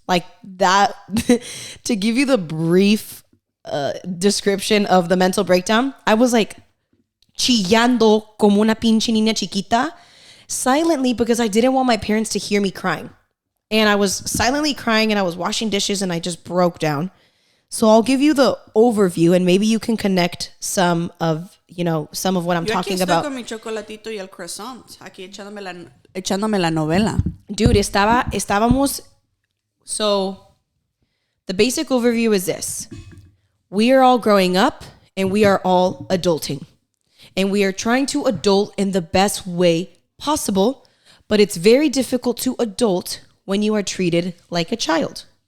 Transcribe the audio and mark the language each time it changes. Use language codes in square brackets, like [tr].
[en] Like that, to give you the brief description of the mental breakdown, I was like [es] chillando como una pinche niña chiquita. [en] silently because I didn't want my parents to hear me crying. And I was silently crying and I was washing dishes and I just broke down. So I'll give you the overview and maybe you can connect some of what I'm talking about. [es] Yo aquí estoy con mi chocolatito y el croissant, aquí echándome la novela. [en] Dude, [es] estábamos. [en] So the basic overview is this. We are all growing up and we are all adulting. And we are trying to adult in the best way possible, but it's very difficult to adult when you are treated like a child.